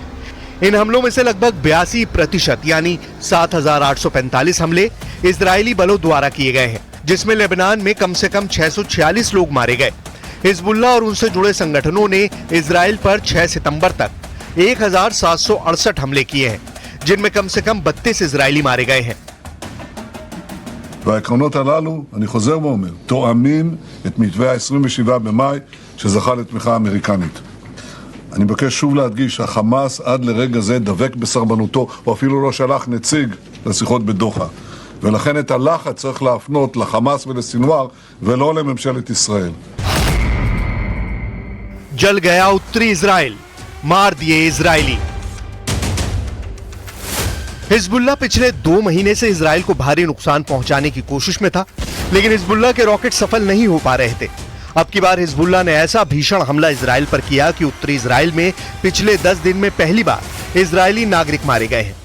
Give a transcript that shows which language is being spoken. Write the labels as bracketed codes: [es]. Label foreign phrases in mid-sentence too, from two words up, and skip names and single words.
[hi] इन हमलों में से लगभग 82% यानी 7,845 हमले इजरायली बलों द्वारा किए गए हैं, जिसमें लेबनान में कम से कम 646 लोग मारे गए। हिजबुल्लाह और उनसे जुड़े संगठनों ने इजराइल पर 6 सितंबर तक 1,768 हमले किए हैं, जिनमें कम से कम 32 इजरायली मारे गए हैं। [he] והעקרונות הללו, אני חוזר ואומר, תואמים את מתווה ה-27 במאי שזכה לתמיכה אמריקנית. אני מבקש שוב להדגיש שהחמאס עד לרגע זה דבק בסרבנותו, או אפילו לא שלח נציג לשיחות בדוחה. ולכן את הלחץ צריך להפנות לחמאס ולסינואר ולא לממשלת ישראל. [hi] जल गया उत्तरी इजराइल, मार दिए इजरायली। हिजबुल्लाह पिछले 2 महीने से इजराइल को भारी नुकसान पहुंचाने की कोशिश में था, लेकिन हिजबुल्लाह के रॉकेट सफल नहीं हो पा रहे थे। अब की बार हिजबुल्लाह ने ऐसा भीषण हमला इजराइल पर किया कि उत्तरी इजराइल में पिछले 10 दिन में पहली बार इजरायली नागरिक मारे गए हैं।